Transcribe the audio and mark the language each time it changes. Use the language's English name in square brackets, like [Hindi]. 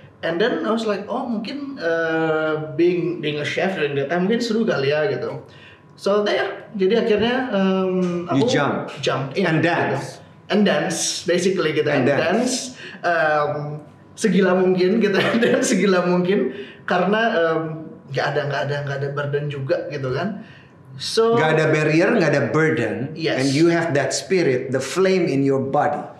[English] And then I was like, mungkin being a chef during that time [Indonesian] mungkin seru kali ya gitu. So jadi akhirnya aku [English] jump in and dance basically [Indonesian] gitu, and dance segila mungkin gitu, dan segila mungkin karena nggak ada burden juga gitu kan. [English] So [Indonesian] nggak ada barrier, nggak ada burden, [English] and you have that spirit, the flame in your body.